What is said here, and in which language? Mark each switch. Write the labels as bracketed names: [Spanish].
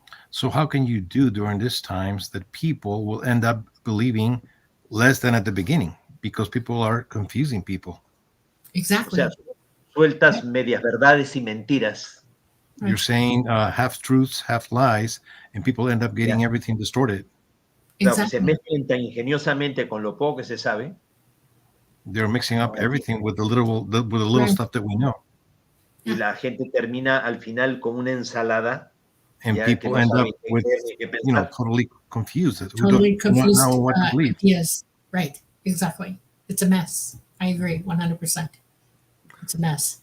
[English] So how can you do during these times that people will end up believing less than at the beginning, because people are confusing people? Exactly. [Spanish] O sea, sueltas medias verdades y mentiras. [English] You're saying half truths, half lies, and people end up getting everything distorted. Exactly. [Spanish] Se mezclan tan ingeniosamente con lo poco que se sabe. [English] They're mixing up everything with the little stuff that we know. [Spanish] Y la gente termina al final con una ensalada. [English] And people end up with, totally confused. Totally confused. Not knowing what to believe. Yes, right. Exactly. It's a mess. I agree 100%. It's a mess.